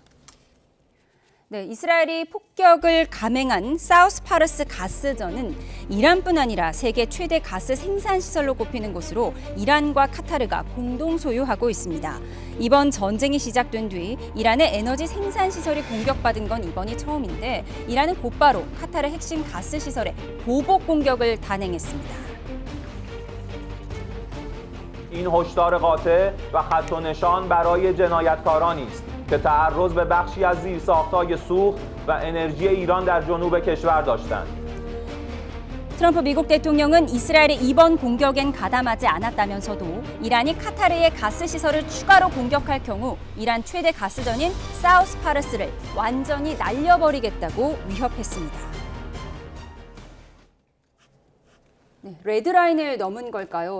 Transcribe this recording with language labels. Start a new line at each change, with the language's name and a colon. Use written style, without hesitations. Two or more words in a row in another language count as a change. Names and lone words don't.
Korean: 네, 이스라엘이 폭격을 감행한 사우스 파르스 가스전은 이란뿐 아니라 세계 최대 가스 생산 시설로 꼽히는 곳으로 이란과 카타르가 공동 소유하고 있습니다. 이번 전쟁이 시작된 뒤 이란의 에너지 생산 시설이 공격받은 건 이번이 처음인데 이란은 곧바로 카타르 핵심 가스 시설에 보복 공격을 단행했습니다.
Persian: این هشدار قاطع و خط و نشان برای جنایتکارانی است که تعرض به بخشی از زیرساخت‌های سوخت و انرژی ایران در جنوب کشور داشتند.
Korean: 트럼프 미국 대통령은 이스라엘의 이번 공격엔 가담하지 않았다면서도 이란이 카타르의 가스 시설을 추가로 공격할 경우 이란 최대 가스전인 사우스 파르스를 완전히 날려버리겠다고 위협했습니다. 네, 레드라인을 넘은 걸까요?